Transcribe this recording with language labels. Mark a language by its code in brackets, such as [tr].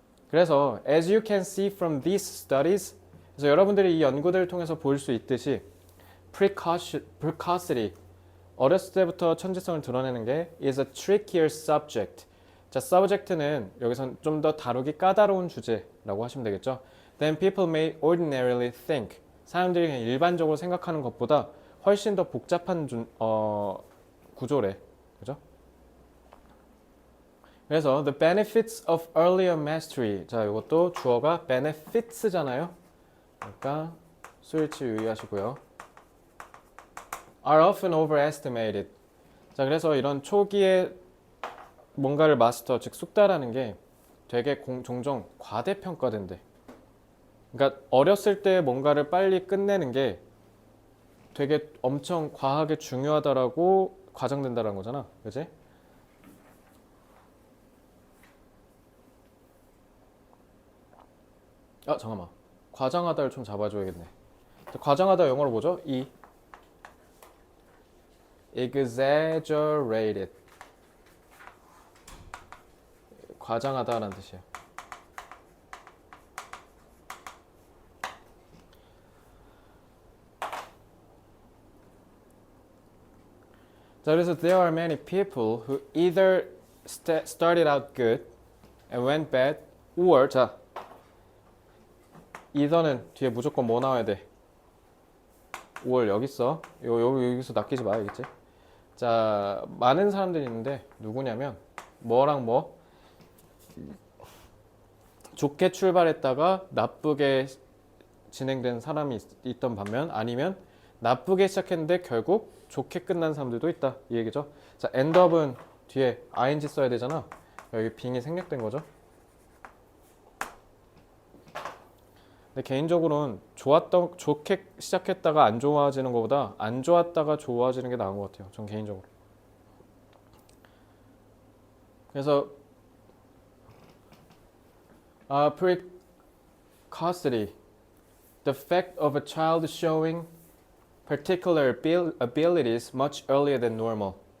[ko] 그래서 [en] as you can see from these studies, [ko] 그래서 여러분들이 이 연구들을 통해서 볼 수 있듯이 precocity, 어렸을 때부터 천재성을 드러내는 게 [en] is a trickier subject. [ko] 자, subject는 여기선 좀 더 다루기 까다로운 주제라고 하시면 되겠죠. [en] Then people may ordinarily think. [ko] 사람들이 그냥 일반적으로 생각하는 것보다 훨씬 더 복잡한 구조래. 그죠? 그래서 [en] the benefits of earlier mastery. [ko] 자, 이것도 주어가 benefits잖아요. 그러니까 스위치 유의하시고요. [en] are often overestimated. [ko] 자, 그래서 이런 초기에 뭔가를 마스터, 즉 숙달하는 게 되게 종종 과대평가된대. 그러니까 어렸을 때 뭔가를 빨리 끝내는 게 되게 엄청 과하게 중요하다라고 과장된다는 거잖아. 그지? 아 잠깐만. 과장하다를 좀 잡아줘야겠네. 과장하다 영어로 뭐죠? [en] exaggerated. [ko] 과장하다라는 뜻이에요. 자, 그래서 [en] there are many people who either started out good and went bad, or [ko] 자, either는 뒤에 무조건 뭐 나와야 돼? or 여기 있어. 여기서 낚이지 마야겠지. 자, 많은 사람들이 있는데 누구냐면 뭐랑 뭐 좋게 출발했다가 나쁘게 진행된 사람이 있던 반면 아니면 나쁘게 시작했는데 결국 좋게 끝난 사람들도 있다 이 얘기죠. 자, [en] end up [ko] 은 뒤에 ing 써야 되잖아. 여기 빙이 생략된 거죠. 근데 개인적으로는 좋게 시작했다가 안 좋아지는 것보다 안 좋았다가 좋아지는 게 나은 것 같아요. 전 개인적으로. 그래서 [en] precocity, the fact of a child showing particular abilities much earlier than normal.